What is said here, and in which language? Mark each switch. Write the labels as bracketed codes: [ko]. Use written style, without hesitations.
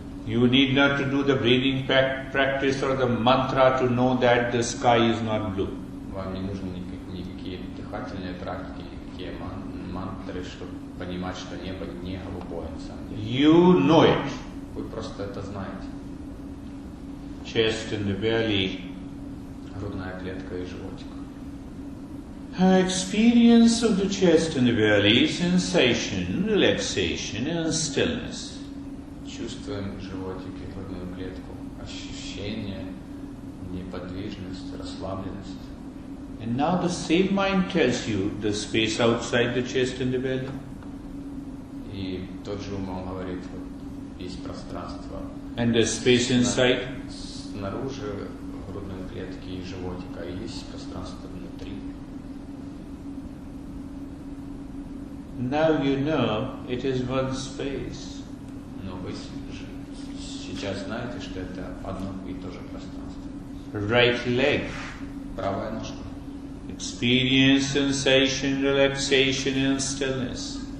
[en] You need not to do the breathing practice or the mantra to know that the sky is not blue. [ru] Вам не нужны никакие дыхательные практики, никакие мантры, чтобы понимать, что небо не голубое на самом деле. [en] You know it. [ru] Вы просто это знаете. [en] Chest and the belly. [ru] Грудная клетка и животик. [en] Experience of the chest and the belly, sensation, relaxation and stillness. [ru] Чувствуем животик и грудную клетку, ощущение, неподвижность, расслабленность. [en] And now the same mind tells you the space outside the chest and the belly. [ru] И тот же ум говорит, вот есть пространство. [en] And the space inside. [ru] Снаружи грудной клетки и животика, и есть пространство внутри. [en] Now you know it is one space. [ru] Но вы сейчас знаете, что это одно и то же пространство. [en] Right leg. [ru] Правая ножка. [en] Experience sensation, relaxation and stillness.